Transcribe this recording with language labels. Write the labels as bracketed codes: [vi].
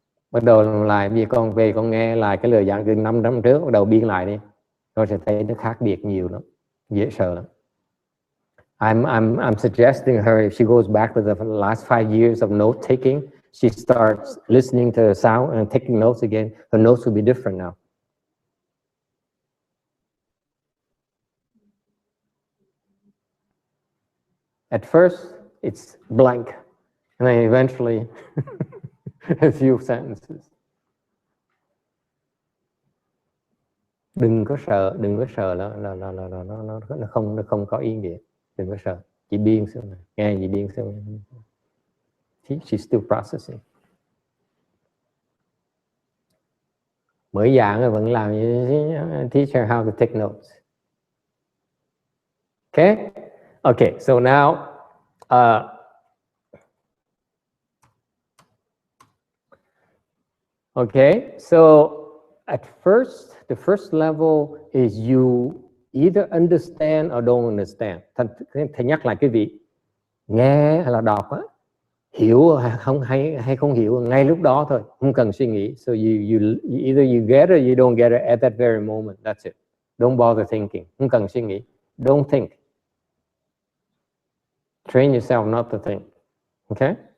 [vi] Bắt đầu lại vì con về con nghe lại cái lời giảng từ 5 năm trước, bắt đầu biên lại đi. Con sẽ thấy nó khác biệt nhiều lắm. Dễ sợ lắm. [en] I'm suggesting her if she goes back to the last 5 years of note taking, she starts listening to the sound and taking notes again. Her notes will be different now. At first, it's blank, and then eventually, a few sentences. [vi] Đừng có sợ là nó không có ý nghĩa. Đừng có sợ, chỉ biên xem này, nghe gì biên xem. [en] She's still processing. [vi] Mới giảng rồi vẫn làm như [en] teach her how to take notes. Okay? Okay, so now okay, so at first, the first level is you either understand or don't understand. [vi] Thầy nhắc lại cái vị nghe hay là đọc á, hiểu hay không hiểu ngay lúc đó thôi, không cần suy nghĩ. [en] So either you get it or you don't get it at that very moment. That's it. Don't bother thinking. [vi] Không cần suy nghĩ. [en] Don't think. Train yourself not to think. Okay?